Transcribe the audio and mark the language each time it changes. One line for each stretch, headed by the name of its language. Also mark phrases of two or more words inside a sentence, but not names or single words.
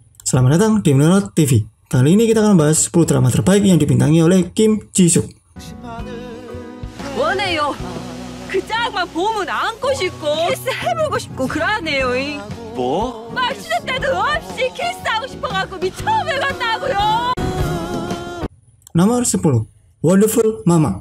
Indonesian: Selamat datang di Menurut TV. Kali ini kita akan membahas 10 drama terbaik yang dibintangi oleh Kim Ji-suk.
Korean: 원해요. 그 짝만 보면 안고 싶고 키스해보고 싶고 그러네요. 뭐? 말 시도 때도 없이 키스하고 싶어갖고 미쳐버렸다고요.
Indonesian: Nomor 10. Wonderful Mama.